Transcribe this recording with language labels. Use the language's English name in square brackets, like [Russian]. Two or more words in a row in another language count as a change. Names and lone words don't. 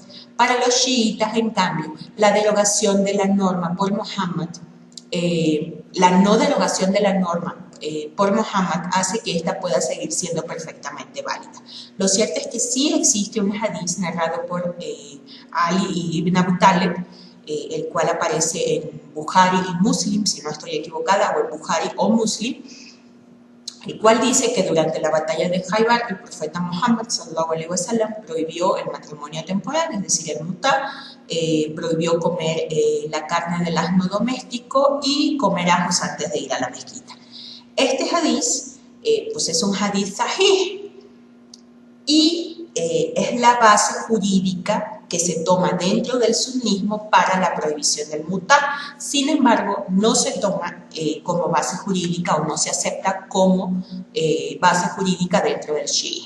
[Spanish] Para los chiitas, en cambio, la derogación de la norma por Muhammad, por Muhammad hace que ésta pueda seguir siendo perfectamente válida. Lo cierto es que sí existe un hadith narrado por Ali ibn Abu Talib, el cual aparece en Bukhari y Muslim, si no estoy equivocada, o en Bukhari o Muslim, el cual dice que durante la batalla de Khaybar el profeta Muhammad [Arabic] صلى الله عليه وسلم [Spanish] prohibió el matrimonio temporal, es decir, el mutá, prohibió comer la carne del asno doméstico y comer ajos antes de ir a la mezquita. Este hadith pues es un hadith sahih y es la base jurídica que se toma dentro del sunnismo para la prohibición del mutá. Sin embargo, no se toma como base jurídica o no se acepta como base jurídica dentro del shiismo.